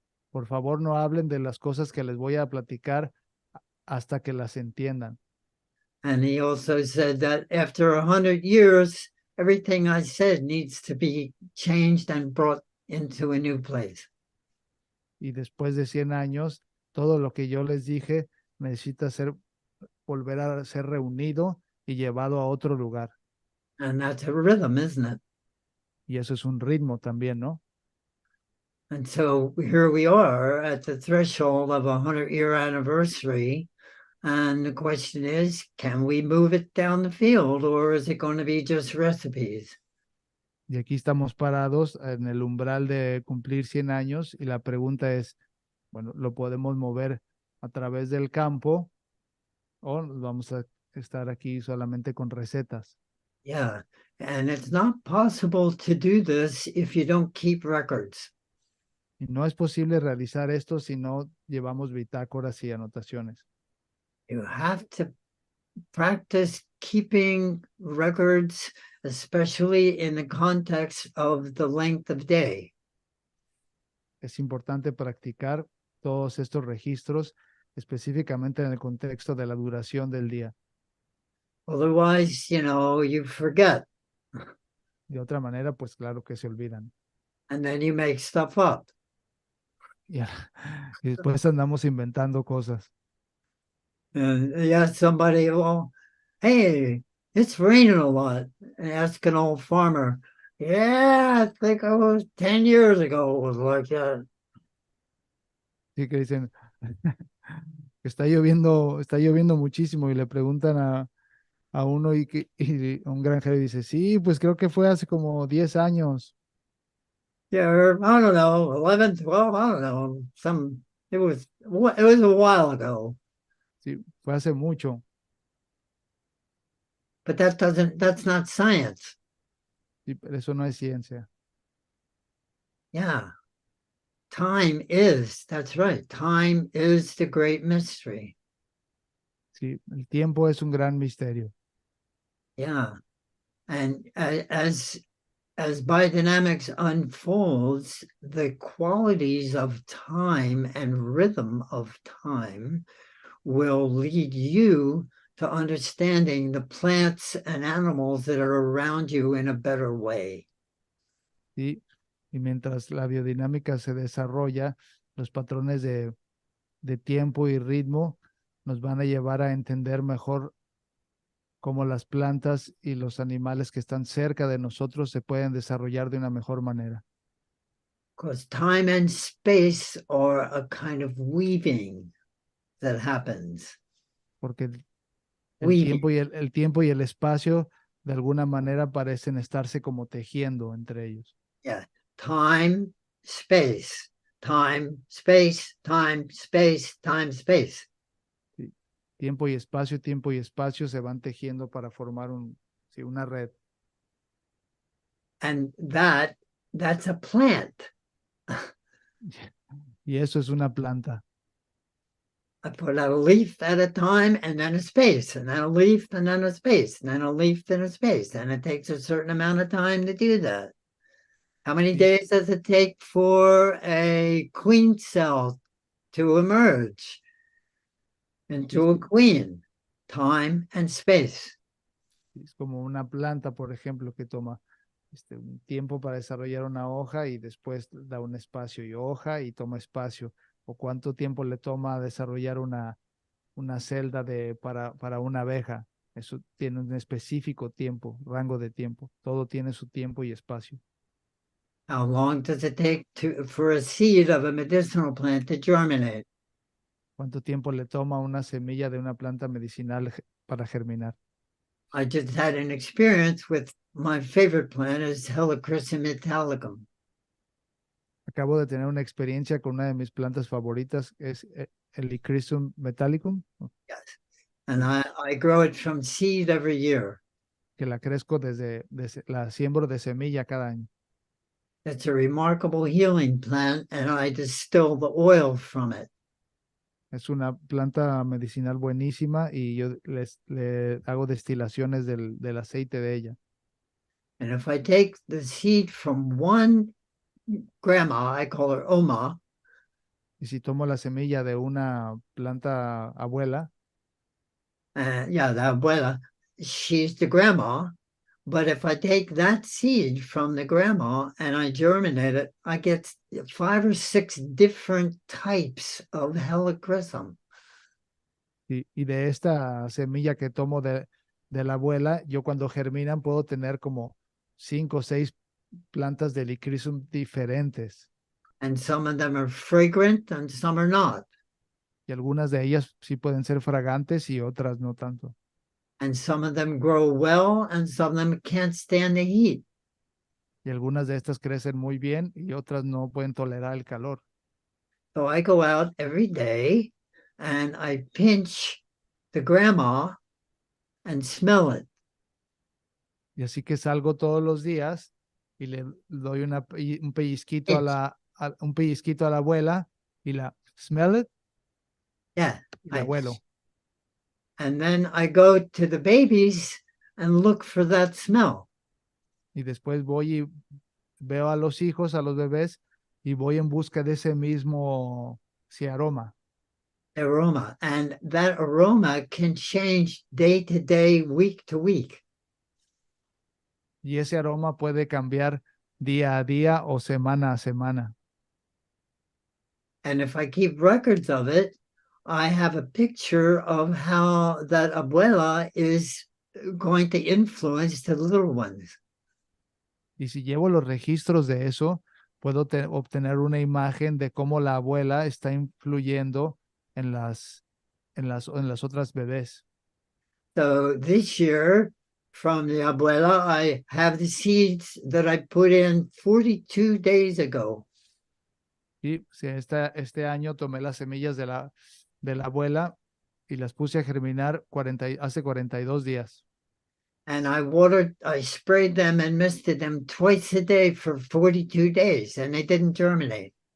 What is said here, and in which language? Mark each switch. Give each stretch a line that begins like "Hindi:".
Spanish: Por favor, no hablen de las cosas que les voy a platicar hasta que las entiendan.
English: And he also said that after 100 years, everything I said needs to be changed and brought into a new place.
Spanish: Y después de 100 años, todo lo que yo les dije necesita volver a ser reunido y llevado a otro lugar.
English: And that's a rhythm, isn't it?
Spanish: Y eso es un ritmo también, ¿no?
English: And so here we are at the threshold of a 100-year anniversary. And the question is, can we move it down the field or is it going to be just recipes?
Spanish: Y aquí estamos parados en el umbral de cumplir 100 años y la pregunta es, bueno, ¿lo podemos mover a través del campo o nos vamos a estar aquí solamente con recetas?
English: Yeah. And it's not possible to do this if you don't keep records.
Spanish: Y no es posible realizar esto si no llevamos bitácoras y anotaciones.
English: You have to practice keeping records, especially in the context of the length of day.
Spanish: Es importante practicar todos estos registros, específicamente en el contexto de la duración del día.
English: Otherwise, you forget
Spanish: De otra manera, pues claro que se olvidan.
English: and then you make stuff up.
Spanish: Y, y después andamos inventando cosas.
English: And you ask somebody, well, hey, it's raining a lot. And ask an old farmer, yeah, I think it was 10 years ago it was like that.
Spanish: Sí que dicen que está lloviendo muchísimo y le preguntan a uno y un granjero dice, sí, pues creo que fue hace como 10 años.
English: Yeah, or, I don't know, 11, 12, I don't know. It was a while ago.
Spanish: Sí, fue hace mucho.
English: But that's not science.
Spanish: Sí, pero eso no es ciencia.
English: Yeah. That's right. Time is the great mystery.
Spanish: Sí, el tiempo es un gran misterio.
English: Yeah. And as biodynamics unfolds, the qualities of time and rhythm of time will lead you to understanding the plants and animals that are around you in a better way.
Spanish: ¿Sí? Y mientras la biodinámica se desarrolla, los patrones de tiempo y ritmo nos van a llevar a entender mejor cómo las plantas y los animales que están cerca de nosotros se pueden desarrollar de una mejor manera.
English: Because time and space are a kind of weaving that happens.
Spanish: Porque
English: Weaving.
Spanish: el tiempo y el espacio de alguna manera parecen estarse como tejiendo entre ellos.
English: Yeah. Time, space. time, space, time, space, time, space.
Spanish: Sí. Tiempo y espacio se van tejiendo para formar sí, una red.
English: And that's a plant.
Spanish: Y eso es una planta.
English: I put out a leaf at a time and then a space, and then a leaf and then a space, and then a leaf and a space. And it takes a certain amount of time to do that. How many
Spanish: Sí,
English: days does it take for a queen cell to emerge
Spanish: sí,
English: into a queen? Time and space.
Spanish: es como una planta, por ejemplo, que toma un tiempo para desarrollar una hoja y después da un espacio y hoja y toma espacio. O cuánto tiempo le toma desarrollar una celda para una abeja. Eso tiene un específico tiempo, rango de tiempo. Todo tiene su tiempo y espacio.
English: How long does it take for a seed of a medicinal plant to germinate?
Spanish: ¿Cuánto tiempo le toma una semilla de una planta medicinal para germinar?
English: I just had an experience with my favorite plant is Helichrysum italicum.
Spanish: Acabo de tener una experiencia con una de mis plantas favoritas, es el Icrisum metallicum, ¿no?
English: Yes. And I grow it from seed every year.
Spanish: Que la crezco la siembro de semilla cada año.
English: It's a remarkable healing plant, and I distill the oil from it.
Spanish: Es una planta medicinal buenísima y yo le hago destilaciones del aceite de ella.
English: And if I take the seed from one grandma, I call her Oma,
Spanish: Y si tomo la semilla de una planta abuela,
English: yeah, the abuela, she's the grandma. But if I take that seed from the grandma and I germinate it, I get 5 or 6 different types of helichrysum.
Spanish: y de esta semilla que tomo de la abuela, yo cuando germinan puedo tener como 5 o 6 plantas de Licrisum diferentes.
English: And some of them are fragrant and some are not.
Spanish: Y algunas de ellas sí pueden ser fragantes y otras no tanto.
English: And some of them grow well and some of them can't stand the heat.
Spanish: Y algunas de estas crecen muy bien y otras no pueden tolerar el calor.
English: So I go out every day and I pinch the grandma and smell it.
Spanish: Y así que salgo todos los días y le doy un pellizquito
English: Pinch.
Spanish: un pellizquito a la abuela y la
English: smell it Yeah.
Spanish: y la huelo.
English: And then I go to the babies and look for that smell.
Spanish: Y después voy y veo a los hijos, a los bebés y voy en busca de ese mismo sí, aroma.
English: Aroma. And that aroma can change day to day, week to week.
Spanish: Y ese aroma puede cambiar día a día o semana a semana.
English: And if I keep records of it, I have a picture of how that abuela is going to influence the little ones.
Spanish: Y si llevo los registros de eso, puedo obtener una imagen de cómo la abuela está influyendo en las otras bebés.
English: So this year, from the abuela, I have the seeds that I put in 42 days ago.
Spanish: Y si este año tomé las semillas de la abuela y las puse a germinar hace 42 días.
English: And I sprayed them and misted them twice a day for 42 days, and they didn't germinate.